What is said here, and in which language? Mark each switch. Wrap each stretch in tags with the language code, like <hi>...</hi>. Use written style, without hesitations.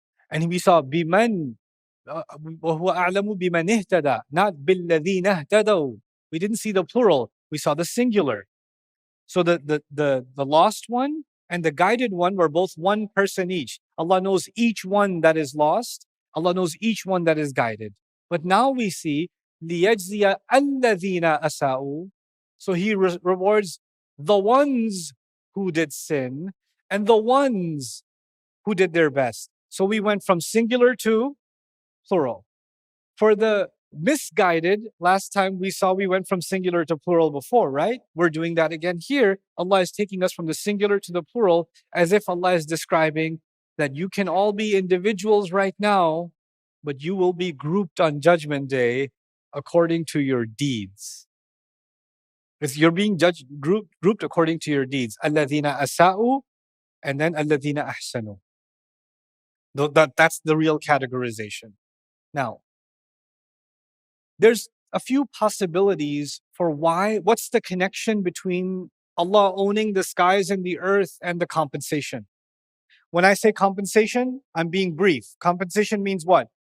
<en>And we saw biman</en> <ar>وَهُوَ أَعْلَمُ بِمَنِ اهْتَدَى,</ar> <en>not</en> <ar>بِالَّذِينَ اهْتَدَوْا.</ar> <en>We didn't see the plural, we saw the singular. So the lost one and the guided one were both one person each. Allah knows each one that is lost. Allah knows each one that is guided. But now we see</en> <ar>لِيَجْزِيَ الَّذِينَ أَسَاءُوا.</ar> <en>So He rewards the ones who did sin and the ones who did their best. So we went from singular to plural. For the misguided, last time we went from singular to plural before, right? We're doing that again here. Allah is taking us from the singular to the plural, as if Allah is describing that you can all be individuals right now, but you will be grouped on Judgment Day according to your deeds. If you're being grouped according to your deeds.</en> <ar>الَّذِينَ أَسَاءُوا</ar> <en>and then</en> <ar>الَّذِينَ أَحْسَنُوا.</ar> <en>That's the real categorization. Now, there's a few possibilities for what's the connection between Allah owning the skies and the earth and the compensation. When I say compensation, I'm being brief. Compensation means what?</en>